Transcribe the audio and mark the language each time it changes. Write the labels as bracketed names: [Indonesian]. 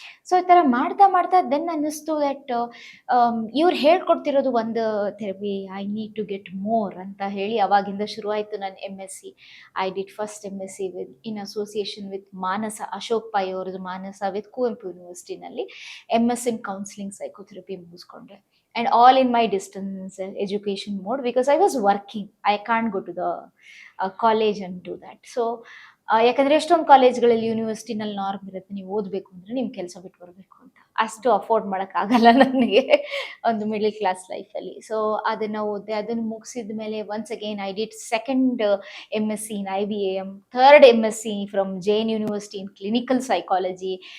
[Kannada] So ಈ ಥರ ಮಾಡ್ತಾ ಮಾಡ್ತಾ ದೆನ್ ಅನ್ನಿಸ್ತು ದಟ್ ಇವ್ರು ಹೇಳ್ಕೊಡ್ತಿರೋದು ಒಂದು therapy, [English] I need to get more [Kannada] ಅಂತ ಹೇಳಿ ಅವಾಗಿಂದ ಶುರುವಾಯಿತು ನನ್ನ MSc. [English] I did first MSc in association with [Kannada] Manasa, Ashok pi ಅವ್ರದ್ದು ಮಾನಸ with Kuvempu ಯೂನಿವರ್ಸಿಟಿನಲ್ಲಿ MS in counselling psychotherapy ಮುಗಿಸ್ಕೊಂಡೆ. [English] And all in my distance education mode because I was working. I can't go to the college and do that. [Kannada] So ಯಾಕಂದರೆ ಎಷ್ಟೊಂದು ಕಾಲೇಜ್ಗಳಲ್ಲಿ ಯೂನಿವರ್ಸಿಟಿನಲ್ಲಿ norm ಇರುತ್ತೆ, ನೀವು ಓದಬೇಕು ಅಂದರೆ ನಿಮ್ಮ ಕೆಲಸ ಬಿಟ್ಟು ಬರಬೇಕು ಅಂತ. ಅಷ್ಟು ಅಫೋರ್ಡ್ ಮಾಡೋಕ್ಕಾಗಲ್ಲ ನನಗೆ ಒಂದು ಮಿಡಲ್ ಕ್ಲಾಸ್ ಲೈಫಲ್ಲಿ. ಸೊ ಅದನ್ನು ಓದಿದೆ. ಅದನ್ನು ಮುಗಿಸಿದ ಮೇಲೆ [English] Once again I did second MSc in IBAM, third MSc from Jain university in clinical psychology.